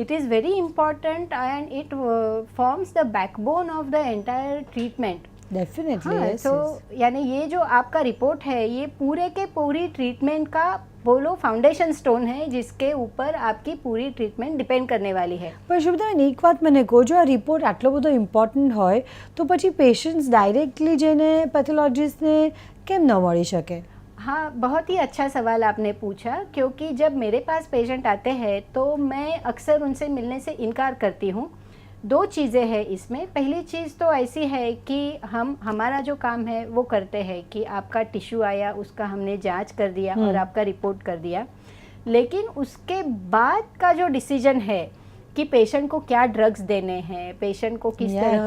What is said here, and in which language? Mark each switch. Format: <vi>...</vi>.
<en>It is very important and it forms the backbone of the entire treatment. Definitely</en> <hi>हाँ,</hi> <en>Yes.</en> <hi>तो यानी ये जो आपका रिपोर्ट है ये पूरे के पूरी ट्रीटमेंट का बोलो फाउंडेशन स्टोन है जिसके ऊपर आपकी पूरी ટ્રીટમેન્ટ ડિપેન્ડ કરને વાલી है।</hi> <gu>પણ શુભદાબેન એક વાત મને કહો, જો આ રિપોર્ટ આટલો બધો ઇમ્પોર્ટન્ટ હોય તો પછી પેશન્ટ્સ ડાયરેક્ટલી જઈને પેથોલોજીસ્ટને કેમ ન મળી શકે?</gu> <hi>हाँ, बहुत ही अच्छा सवाल आपने पूछा क्योंकि जब मेरे पास पेशेंट आते हैं तो मैं अक्सर उनसे मिलने से इनकार करती हूँ। 2 चीज़ें हैं इसमें। पहली चीज़ तो ऐसी है कि हमारा जो काम है वो करते हैं कि आपका टिश्यू आया उसका हमने जांच कर दिया और आपका रिपोर्ट कर दिया, लेकिन उसके बाद का जो डिसीजन है कि पेशेंट को क्या ड्रग्स देने हैं, पेशेंट को किस तरह की</hi>